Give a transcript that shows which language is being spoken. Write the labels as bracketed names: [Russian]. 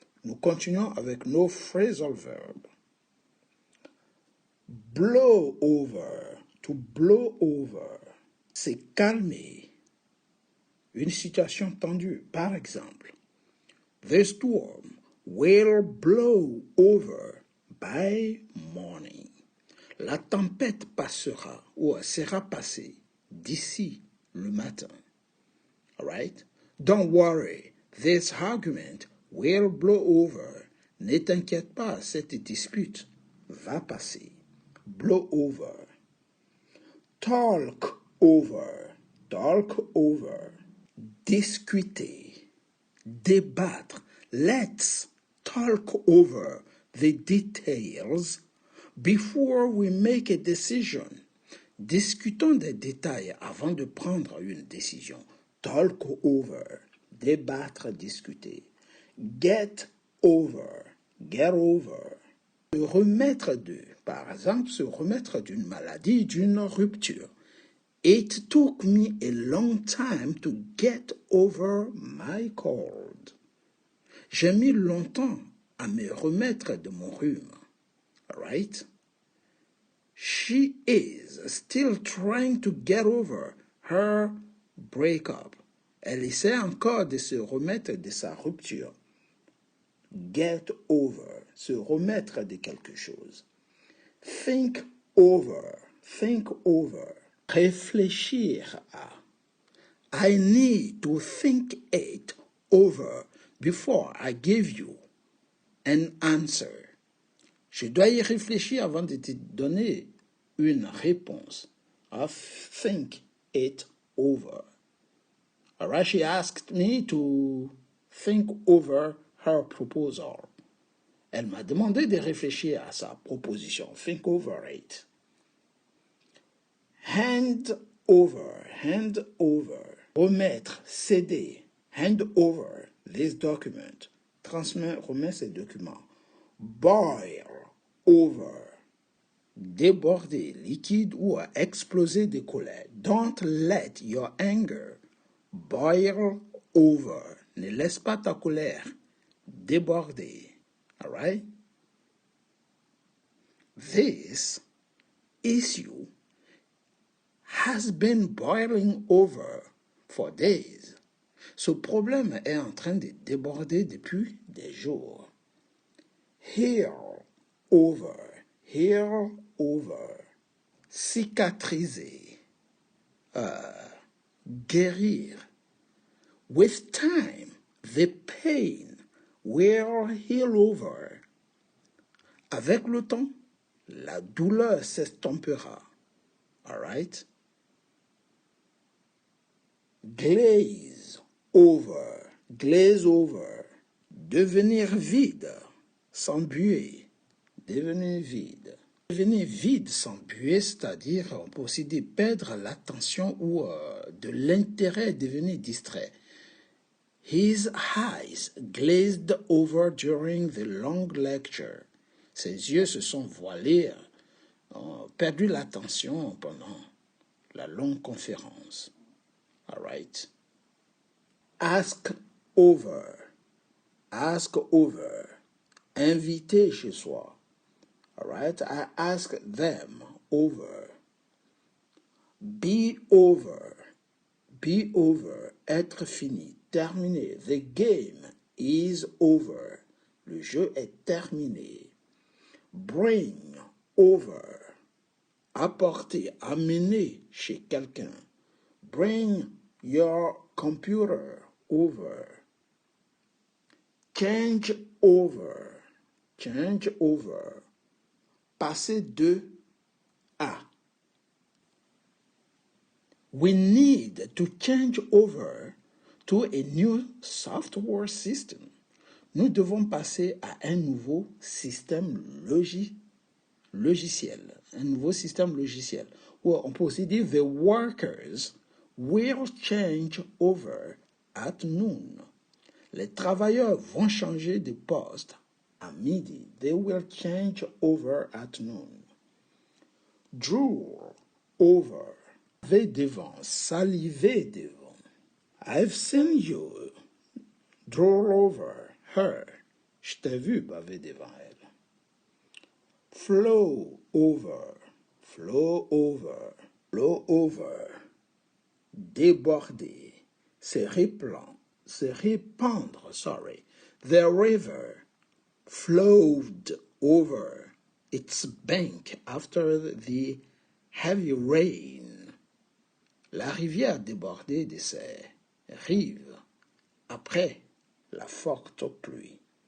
[French] Nous continuons avec nos phrasal verbs. [English] Blow over. To blow over. [French] C'est calmer. Une situation tendue, par exemple. [English] The storm will blow over by morning. [French] La tempête passera ou sera passée d'ici le matin. [English] All right? Don't worry, this argument will blow over. [French] Ne t'inquiète pas, cette dispute va passer. [English] Blow over. Talk over. [French] Talk over. Discuter. Débattre. [English] Let's talk over the details before we make a decision. [French] Discutons des détails avant de prendre une décision. Talk over. Débattre, discuter. [English] Get over. Get over. [French] Se remettre de, par exemple, se remettre d'une maladie, d'une rupture. [English] It took me a long time to get over my cold. [French] J'ai mis longtemps à me remettre de mon rhume. [English] Right? She is still trying to get over her breakup. [French] Elle essaie encore de se remettre de sa rupture. [English] Get over, [French] se remettre de quelque chose. [English] Think over, think over. [French] Réfléchir à. [English] I need to think it over before I give you an answer. [French] Je dois y réfléchir avant de te donner une réponse. [English] I think it over. All right, she asked me to think over her proposal. [French] Elle m'a demandé de réfléchir à sa proposition. [English] Think over it. Hand over, hand over. [French] Remettre, céder. [English] Hand over this document. [French] Transmettre, remettre ces documents. Boil over. Déborder, liquide ou exploser de colère. [English] Don't let your anger boil over. [French] Ne laisse pas ta colère déborder. [English] All right? This issue has been boiling over for days. [French] Ce problème est en train de déborder depuis des jours. [English] Heal over, heal over. [French] Cicatriser, guérir. [English] With time, the pain will heal over. [French] Avec le temps, la douleur s'estompera. [English] All right? Glaze over, glaze over. [French] Devenir vide, s'embuer. Devenir vide. Devenir vide, s'embuer, c'est-à-dire on peut aussi dire perdre l'attention ou de l'intérêt, devenir distrait. [English] His eyes glazed over during the long lecture. [French] Ses yeux se sont voilés, ont perdu l'attention pendant la longue conférence. [English] All right. Ask over. Ask over. [French] Inviter chez soi. [English] All right. I ask them over. Be over. Be over. [French] Être fini. Terminé. [English] The game is over. [French] Le jeu est terminé. [English] Bring over. [French] Apporter, amener chez quelqu'un. [English] Bring your computer over. Change over. Change over. [French] Passer de à. [English] We need to change over to a new software system. [French] Nous devons passer à un nouveau système logiciel. Un nouveau système logiciel. Ou on peut aussi dire [English] the workers will change over at noon. [French] Les travailleurs vont changer de poste à midi. [English] They will change over at noon. Drool over. [French] Baver devant, saliver devant. [English] I've seen you drool over her. [French] Je t'ai vu baver devant elle. [English] Flow over, flow over, flow over. Déborder, [French] c'est répandre, sorry. [English] The river flowed over its bank after the heavy rain. [French] La rivière débordait de ses rives après la forte pluie.